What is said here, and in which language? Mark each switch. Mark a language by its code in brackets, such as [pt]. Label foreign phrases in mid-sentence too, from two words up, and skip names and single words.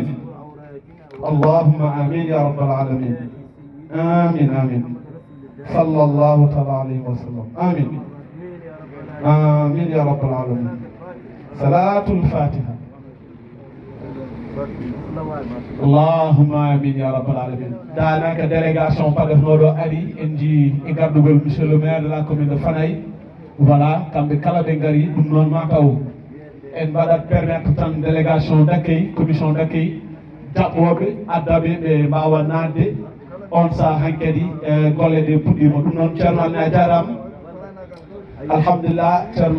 [ar] اللهم آمين يا رب العالمين. آمين آمين. صلى الله تعالى عليه وسلم. آمين. آمين يا رب العالمين. صلاة الفاتحة. اللهم آمين يا رب العالمين. [ff] daanaka délégation Padernoɗo ari en jii e gardugol [fr] monsieur le maire de la commune de Fanaye. [ff] Voilà, kamɓe kala ɓe ngari ɗum noon mataw en mbaɗat permettre tan [fr] délégation d'accueil commission d'accueil [ff] jaɓɓoɓe addaɓe ɓe mbawa nadde on saaha hankkadi golle ɗe puɗɗima ɗum noon ceerno amin a jarama alhamdulillah ceerno